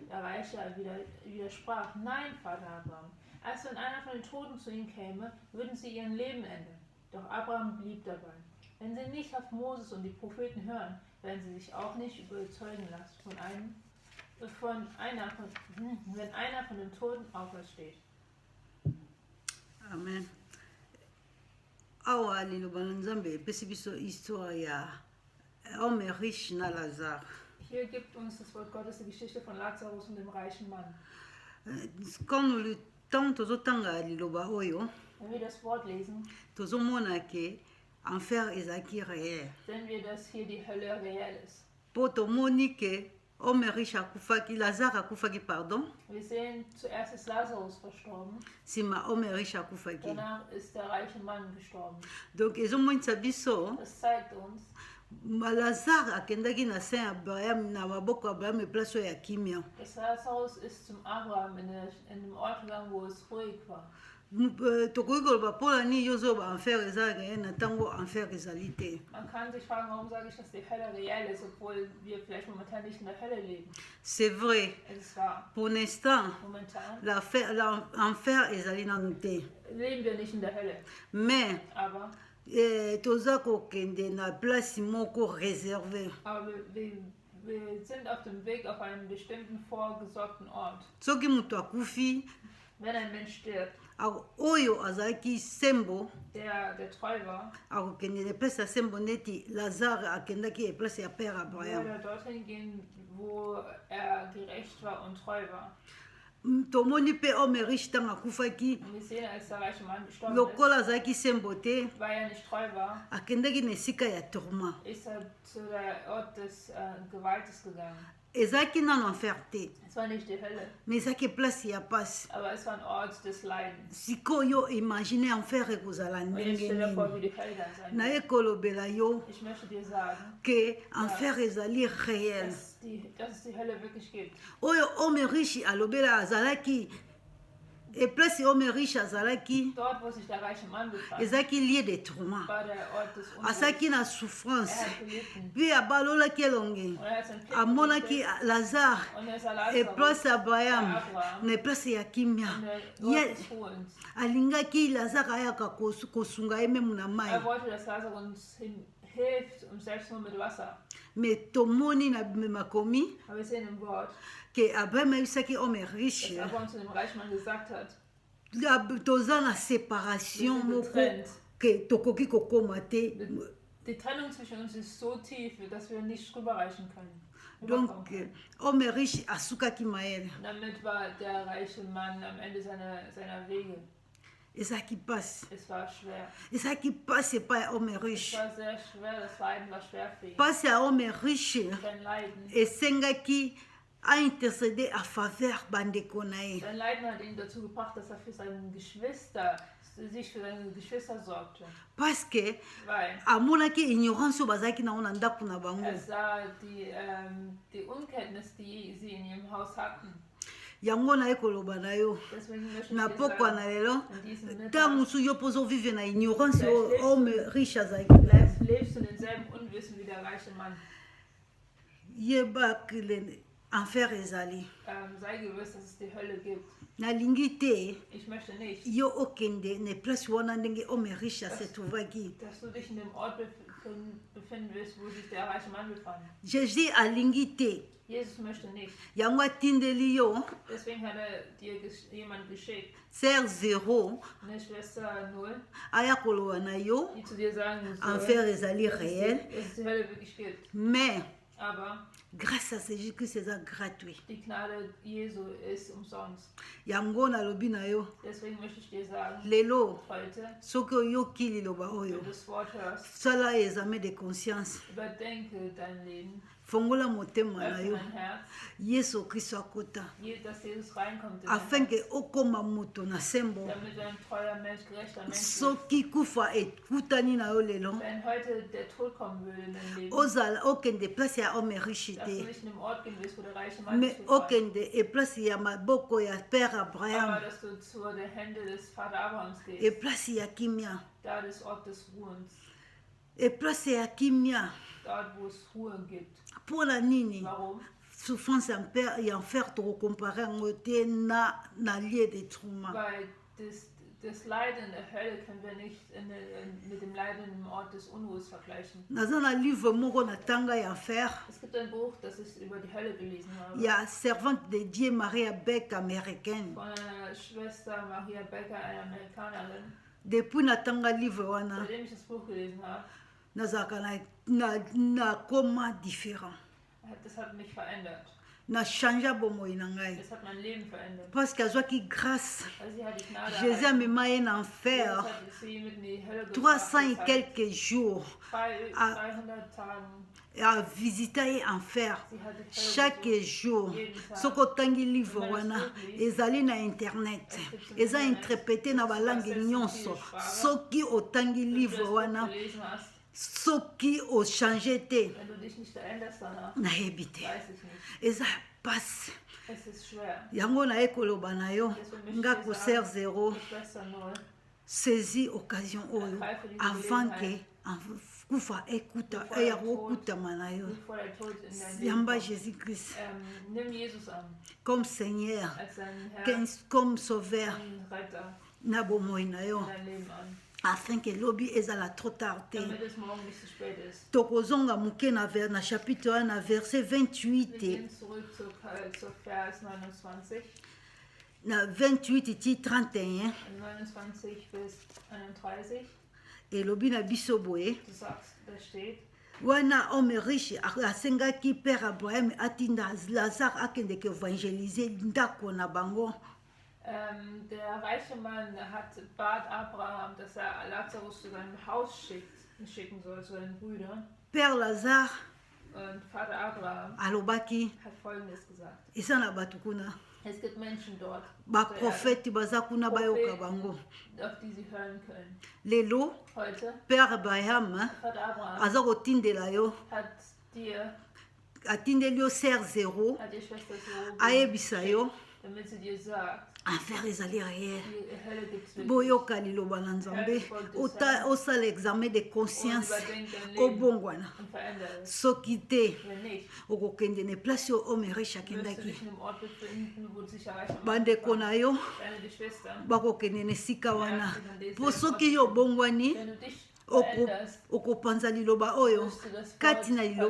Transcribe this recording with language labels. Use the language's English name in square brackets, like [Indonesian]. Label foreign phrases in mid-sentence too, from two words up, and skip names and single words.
[German] Der Reiche widersprach, nein, Vater Abraham, erst wenn einer von den Toten zu ihnen käme, würden sie ihren Leben ändern. Doch Abraham blieb dabei. Wenn sie nicht auf Moses und die Propheten hören, werden sie sich auch nicht überzeugen lassen wenn einer von den Toten aufersteht. Amen. [Lingala] Awa liloba na Nzambe epesi biso histoire ya [French] homme riche [Lingala] na Lazare. [German] Hier gibt uns das Wort Gottes die Geschichte von Lazarus und dem reichen Mann. [French] Quand nous le temps [Lingala] tozotanga liloba oyo, [German] Wenn wir das Wort lesen, [Lingala] tozomona ke enfer ezalaki réel. [German] sehen wir, dass hier die Hölle real ist. [Lingala] Po tomoni ke [French] homme riche [Lingala] akufaki, Lazare akufaki, pardon. [German] Wir sehen, zuerst ist Lazarus verstorben, [Lingala] Sima [French] homme riche [Lingala] akufaki. [German] danach ist der reiche Mann gestorben. [Lingala] Donc ezomonisa biso [German] Das zeigt uns, [Lingala] Lazare akendaki na se ya Abraham, na maboko ya Abraham, place oyo ya kimia. [German] dass Lazarus ist zum Abraham in dem Ort gegangen, wo es ruhig war. [Lingala] Tokoki koloba mpona nini yo ozoyoba enfer eza réel na ntango enfer ezali te. [German] Man kann sich fragen, warum sage ich, dass die Hölle reell ist, obwohl wir vielleicht momentan nicht in der Hölle leben. [French] C'est vrai, [German] Es ist wahr. [French] pour l'instant [German] Momentan [Lingala] l'enfer ezali nanu te, [German] leben wir nicht in der Hölle. [Lingala] mais [German] Aber [Lingala] toza kokende na place moko réservé. [German] wir sind auf dem Weg auf einen bestimmten vorgesorgten Ort. [Lingala] Soki moto akufi [German] Wenn ein Mensch stirbt, [Lingala] oyo azalaki sembo [German] der treu war, [Lingala] akokende na place ya sembo neti Lazare akendaki e place ya père Abraham. [German] würde dorthin gehen, wo er gerecht war und treu war. [Lingala] Tomoni mpe [French] homme riche [Lingala] ntango akufaki [German] Und wir sehen, als der reiche Mann gestorben [Lingala] lokola azalaki sembo te, [German] ist, weil er nicht treu war, [Lingala] akendaki na esika ya tourment. [German] ist er zu der Ort des Gewaltes gegangen. [Lingala] Ezalaki nano enfer te, [German] Es war nicht die Hölle, [Lingala] mais ezalaki place ya pasi. [German] aber es war ein Ort des Leidens. [Lingala] Sikoyo imagine enfer ekozala [German] Und jetzt [Lingala] ndenge [German] stell dir vor, [Lingala] nini. [German] wie die Hölle dann sein wird. [Lingala] naye kolobela yo [German] Ich möchte dir sagen, [Lingala] ke enfer ezali réel. [German] dass es die Hölle wirklich gibt. [Lingala] Oyo [French] homme riche [Lingala] alobela azalaki eplace [French] homme riche [Lingala] azalaki [German] Dort, wo sich der reiche Mann befand, [Lingala] ezalaki [French] lieu de tourment, [German] war der Ort des Unglücks. [Lingala] azalaki na souffrance [German] Er hat gelitten. [Lingala] mpe abalolaki elonge, [German] Und er hat sein Kind [Lingala] amonaki [German] gerichtet. [Lingala] Lazare [German] Und er sah Lazarus [Lingala] eplace ya Abraham [German] bei Abraham [Lingala] na eplace ya kimia. [German] in der Ort [Lingala] Ye [German] des Ruhens. [Lingala] alingaki Lazare ayaka kosunga ye meme na mai, [German] Er wollte, dass Lazarus uns hilft, und selbst nur mit Wasser. [Lingala] mais tomoni na makomi [German] Aber wir sehen im Wort, [Lingala] ke Abraham ayebisaki homme [German] dass [Lingala] riche [German] Abraham zu dem reichen Mann gesagt hat, [Lingala] toza na [German] wir [Lingala] séparation [German] sind [Lingala] moko [German] getrennt. [Lingala] ke tokoki kokoma te. [German] Die Trennung zwischen uns ist so tief, dass wir nicht rüberreichen können. [Lingala] Donc [German] Rüberkommen können. [French] homme riche [Lingala] asukaki mayele, [German] Und damit war der reiche Mann am Ende seiner Wege. [Lingala] ezalaki mpasi, [German] Es war schwer. [Lingala] ezalaki mpasi epai ya homme [German] Es [Lingala] riche. [German] war sehr schwer, das Leiden war schwer für ihn. [Lingala] Mpasi ya [French] homme riche [German] Sein Leiden. [Lingala] esengaki aintercede [French] a faveur [Lingala] bandeko na ye. [German] Sein Leiden hat ihn dazu gebracht, dass er sich für seine Geschwister sorgte. [French] Parce que [German] Weil [Lingala] amonaki ignorance oyo bazalaki nango na ndako na bango. [German] er sah die Unkenntnis, die sie in ihrem Haus hatten. [Lingala] Yango naye koloba na yo [German] Deswegen möchte ich [Lingala] na [German] dir [Lingala] pokwa na [German] sagen, [Lingala] lelo [German] in diesem [Lingala] ntango [German] Mittag, [Lingala] mosusu yo mpo ozovive na ignorance oyo [German] Vielleicht [French] homme riche [Lingala] azalaki na yo. [German] vielleicht lebst du in demselben Unwissen wie der reiche Mann. [Lingala] yebaki enfer ezali, [German] Sei gewiss, dass es die Hölle gibt. [Lingala] nalingi te [German] Ich möchte nicht, [Lingala] yo okende na place wana ndenge [French] homme riche [Lingala] asetrouvaki. [German] dass du dich in dem Ort befinden willst, wo sich der reiche Mann befand. [Lingala] Jésus alingi te, [German] Jesus möchte nicht. [Lingala] yango atindeli yo [German] Deswegen hat er dir jemand geschickt, [Lingala] ser zero [German] eine Schwester 0, [Lingala] aya koloba na yo [German] die zu dir sagen [Lingala] enfer [German] soll, [Lingala] ezali réel, [German] dass es die Hölle wirklich gibt. [Lingala] mais [German] Aber [French] grâce à Jésus Christ [Lingala] eza gratuit. [German] die Gnade Jesu ist umsonst. [Lingala] Yango nalobi na yo [German] Deswegen möchte ich dir sagen, [Lingala] lelo [German] heute, [Lingala] soki oyoki liloba [German] wenn [Lingala] oyo [German] du das Wort hörst, [Lingala] sala [French] examen de conscience, [German] überdenke dein Leben, [Lingala] fongola motema na [German] öffne [Lingala] yo, [German] dein Herz, [Lingala] yesu kristo akota [German] dass Jesus reinkommt in dein [Lingala] afin [German] Herz, [Lingala] ke okoma moto na sembo. [German] damit du ein treuer Mensch, gerechter Mensch bist. [Lingala] Soki kufa ekutani na yo lelo [German] Wenn heute der Tod kommen würde in dein Leben, [Lingala] ozala okende place ya [French] homme riche [German] dass du [Lingala] te, [German] nicht in dem Ort gehen willst, wo der reiche Mann [Lingala] mais [German] ist, befand, [Lingala] okende eplace ya maboko ya père [German] aber [Lingala] Abraham, [German] dass du zu den Händen des Vater Abrahams gehst, [Lingala] eplace ya kimia, [German] da des Ort des Ruhens, [Lingala] eplace ya kimia. [German] dort wo es Ruhe gibt. [Lingala] Mpona nini [German] Warum? [Lingala] souffrance ya enfer tokokompare yango te na [French] lieu de trauma. [German] Weil das Leiden in der Hölle können wir nicht mit dem Leiden im Ort des Unruhes vergleichen. [Lingala] Naza na livre moko natanga ya enfer [German] Es gibt ein Buch, das ich über die Hölle gelesen habe, [Lingala] ya [French] servante de Dieu [Lingala] Maria Beck américaine. [German] von einer Schwester Maria Becker, einer Amerikanerin. [Lingala] Depuis natanga livre wana [German] Seitdem ich das Buch gelesen habe, [Lingala] nazalaka na coma différent. [German] das hat mich verändert. [Lingala] na changea bomoi na ngai [German] Es hat mein Leben verändert. [Lingala] parce que azwaki grâce. [German] Also sie hat die Gnade [Lingala] Jésus [German] erhalten. [Lingala] amema ye na [German] Jesus [Lingala] enfer [German] hat sie mit in die Hölle [Lingala] 300 et [German] gebracht. [French] quelques jours [German] 300 Tagen. [French] a visité [Lingala] ye enfer [German] Sie hat die Hölle [Lingala] chaque [German] besucht. [Lingala] jour. [German] Jeden Tag. [Lingala] Soki otangi livre wana ezali na internet eza interprété na balangue nyonso. Soki otangi livre wana [German] Gelesen hast, [Lingala] soki ochange te [German] wenn du dich nicht veränderst danach, [Lingala] nayebi te [German] weiß ich nicht. [Lingala] eza pasi [German] Es ist schwer. [Lingala] yango naye koloba na yo nga koser zero [German] Die Schwester Null, [French] saisi occasion [Lingala] oyo avant ke kufa ekuta eya kokutama na yo [German] bevor der Tod in dein Leben [Lingala] yamba [German] kommt. [Lingala] Jésus Christ [German] Nimm Jesus an [French] comme Seigneur [German] als deinen Herrn, [French] comme sauveur [German] deinen Retter [Lingala] na bomoi na yo [German] in dein Leben an, [French] afin que [Lingala] lobi ezala [French] trop tard [Lingala] te [German] damit es morgen nicht zu spät ist. [Lingala] tokozonga moke na chapitre 1 na verset [German] Wir [Lingala] 28 [German] gehen zurück zur Vers 29, [Lingala] na 28 ti 31 [German] 29 bis 31. [Lingala] elobi na biso boye [German] Du sagst, da steht, [Lingala] wana [French] homme riche [Lingala] asengaki père Abraham atinda Lazare akendeke évangéliser ndako na bango. [German] der reiche Mann bat Abraham, dass er Lazarus zu seinem Haus schicken soll, zu seinen Brüdern. [Lingala] Père Lazare [German] Und Vater Abraham [Lingala] alobaki [German] hat Folgendes gesagt. [Lingala] eza na bato kuna [German] Es gibt Menschen dort, [Lingala] baprofete baza kuna bayoka bango [German] auf die sie hören können. [Lingala] lelo [German] Heute, [Lingala] père Abraham [German] Vater Abraham [Lingala] aza kotindela yo [German] hat dir, [Lingala] atindeli yo ser zero [German] hat die Schwester so [Lingala] ayebisa yo [German] damit sie dir sagt, [Lingala] enfer ezali réel [German] die Hölle gibt es wirklich. [Lingala] boyoka liloba na nzambe osala [French] examen de [German] Und [Lingala] conscience [German] überdenk dein Leben [Lingala] obongwana [German] und verändere es. [Lingala] soki te [German] Wenn nicht, [Lingala] okokende na place oyo [French] homme riche [German] wirst du [Lingala] akendaki [German] dich in einem Ort befinden, wo sich erreichen [Lingala] bandeko na yo [German] deine Schwestern. [Lingala] bakokende na esika wana mpo soki yo obongwani [German] Wenn du dich veränderst, [Lingala] okopanza liloba oyo [German] wirst du das [Lingala] kati na [German] Wort